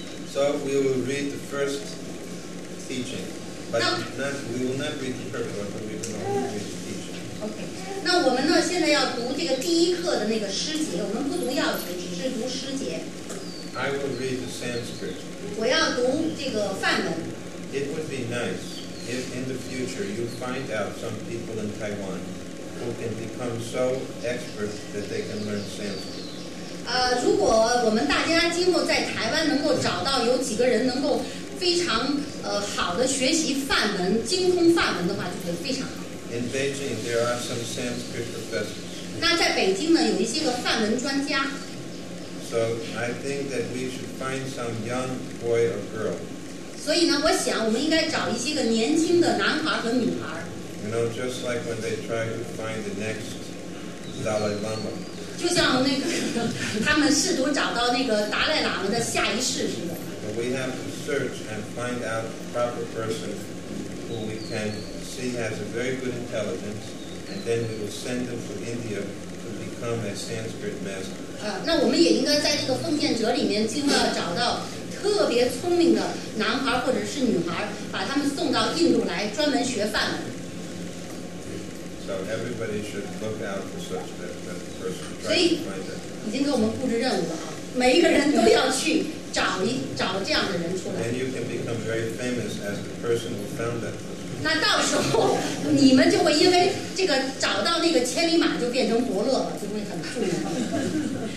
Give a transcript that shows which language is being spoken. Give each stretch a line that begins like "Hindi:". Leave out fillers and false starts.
English: So we will read the first teaching, but we will not read the purport, but we will only read the teaching.
Chinese: OK， 那我们呢现在要读这个第一课的那个诗节，我们不读要诀，只是读诗节。
English: I will read the Sanskrit.
Chinese: 我要读这个梵文。
English: It would be nice if in the future you find out some people in Taiwan who can become so expert that they can learn Sanskrit.
Chinese: 如果我们大家今后在台湾能够找到有几个人能够非常好的学习梵文、精通梵文的话，就会非常好。
English: In Beijing, there are some Sanskrit professors.
Chinese: 那在北京呢，有一些个梵文专家。
English: So I think that we should find some young boy or girl.
Chinese: 所以呢，我想我们应该找一些个年轻的男孩和女孩。
English: You know, just like when they try to find the next Dalai Lama.
Chinese: 就像那个他们试图找到那个达赖喇嘛的下一世似的。
English: But we have to search and find out the proper person who we can see has a very good intelligence, and then we will send them to India to become a Sanskrit master.
Chinese: 那我们也应该在这个奉献者里面，尽量找到特别聪明的男孩或者是女孩，把他们送到印度来，专门学梵文。
English: So everybody should look out for such that person.
Chinese: 所
English: Try
Chinese: 以
English: to find that.
Chinese: 已经给我们布置任务了啊，每一个人都要去找这样的人出来。
English: And you can become very famous as the person who found that person.
Chinese: 那到时候你们就会因为这个找到那个千里马就变成伯乐了，就会很著名。